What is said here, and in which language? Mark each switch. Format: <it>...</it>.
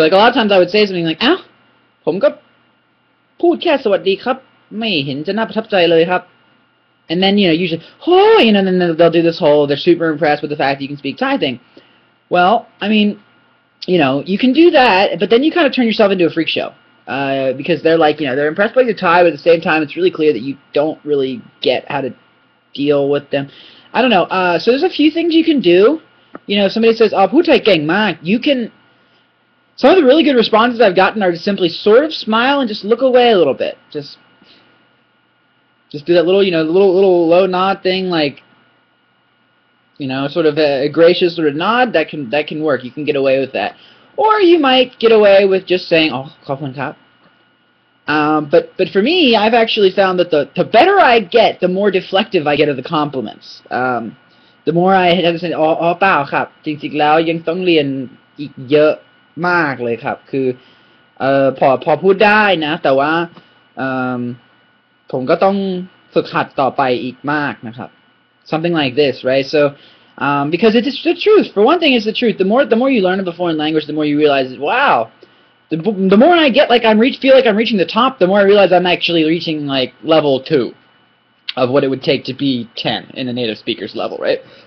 <en>So like a lot of times I would say something like,</en> <th>อ้าวผมก็พูดแค่สวัสดีครับไม่เห็นจะน่าประทับใจเลยครับ</th> <en>and then usually then they'll do this whole they're super impressed with the fact that you can speak Thai thing. Well, I mean, you can do that, but then you kind of turn yourself into a freak show. Because they're like, they're impressed by your Thai, but at the same time it's really clear that you don't really get how to deal with them.I don't know. So there's a few things you can do. If somebody says, "Oh,</en> <th>พูดไทยเก่งมาก,"</th> <en>you can. Some of the really good responses I've gotten are to simply sort of smile and just look away a little bit. Just do that little, little low nod thing, like, sort of a gracious sort of nod. That can work. You can get away with that, or you might get away with just saying, "Oh,</en> <th>ขอบคุณครับ."</th> <en>But for me, I've actually found that the better I get, the more deflective I get of the compliments. The more I have to say,</en> <th>อ๋อเปล่าครับจริงๆแล้วยังต้องเรียนอีกเยอะมากเลยครับคือพอพูดได้นะแต่ว่าผมก็ต้องฝึกหัดต่อไปอีกมากนะครับ</th> <en>something like this, right? So because it's the truth. For one thing, it's the truth. The more you learn of a foreign language, the more you realize, wow.The more I get like feel like I'm reaching the top, the more I realize I'm actually reaching like level 2 of what it would take to be 10 in a native speaker's level, right?</en>